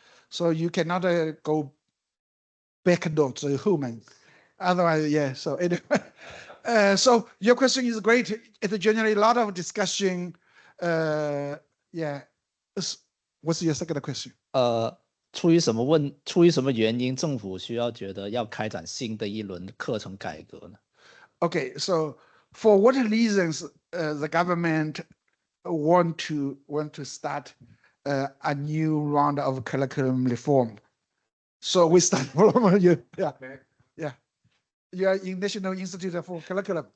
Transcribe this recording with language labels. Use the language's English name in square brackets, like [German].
[English] So you cannot go backdoor to human. Otherwise, yeah, so anyway. So your question is great. It generates a lot of discussion. Yeah. What's your second question? [Chinese] 出于什么原因，政府需要觉得要开展新的一轮课程改革呢？ [English] Okay, so for what reasons the government want to start a new round of curriculum reform? So we start from you. Yeah. You are in National Institute for Curriculum.